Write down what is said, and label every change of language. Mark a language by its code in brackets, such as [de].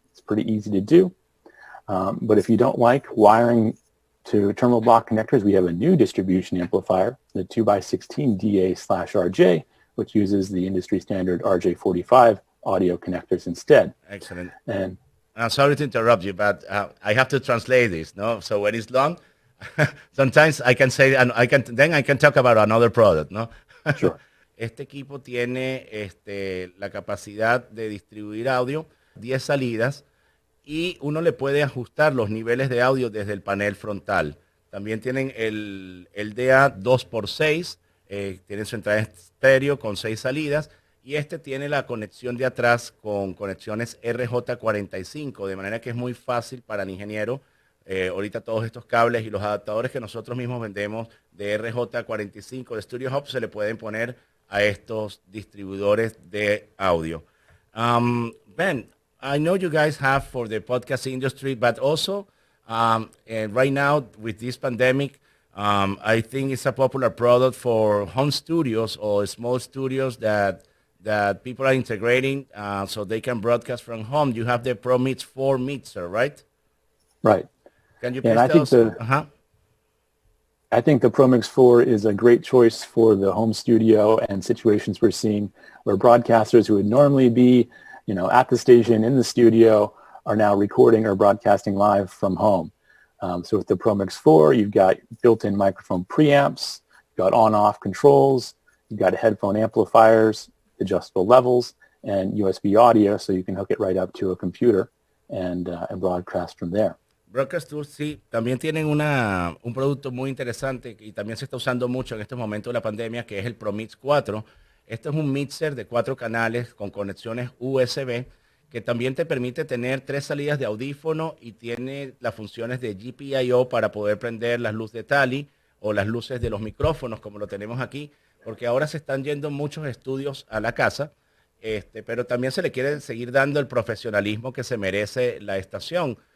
[en] It's pretty easy to do. But if you don't like wiring to terminal block connectors, we have a new distribution amplifier, the 2x16 DA/RJ, which uses the industry standard RJ45 audio connectors instead. Excellent. And I'm sorry to interrupt you, but I have to translate this, no? So when it's long, sometimes I can say, and I can talk about another product, no? Sure. [es] Este equipo tiene la capacidad de distribuir audio, 10 salidas, y uno le puede ajustar los niveles de audio desde el panel frontal. También tienen el DA 2x6, tiene su entrada estéreo con 6 salidas, y tiene la conexión de atrás con conexiones RJ45, de manera que es muy fácil para el ingeniero. Ahorita todos estos cables y los adaptadores que nosotros mismos vendemos de RJ45 de Studio Hub se le pueden poner a estos distribuidores de audio. [en] Ben, I know you guys have for the podcast industry, but also and right now with this pandemic, I think it's a popular product for home studios or small studios that people are integrating so they can broadcast from home. You have the PROMIX 4 mixer, right? Right. Can you please tell us? I think the PROMIX 4 is a great choice for the home studio and situations we're seeing where broadcasters who would normally be, at the station in the studio are now recording or broadcasting live from home. So with the PROMIX 4, you've got built-in microphone preamps, you've got on-off controls, you've got headphone amplifiers, adjustable levels, and USB audio, so you can hook it right up to a computer and broadcast from there. [es] Broadcast Tools, sí, también tienen un producto muy interesante y también se está usando mucho en estos momentos de la pandemia, que es el PROMIX 4. Este es un mixer de 4 canales con conexiones USB que también te permite tener 3 salidas de audífono y tiene las funciones de GPIO para poder prender las luces de Tally o las luces de los micrófonos, como lo tenemos aquí, porque ahora se están yendo muchos estudios a la casa, pero también se le quiere seguir dando el profesionalismo que se merece la estación.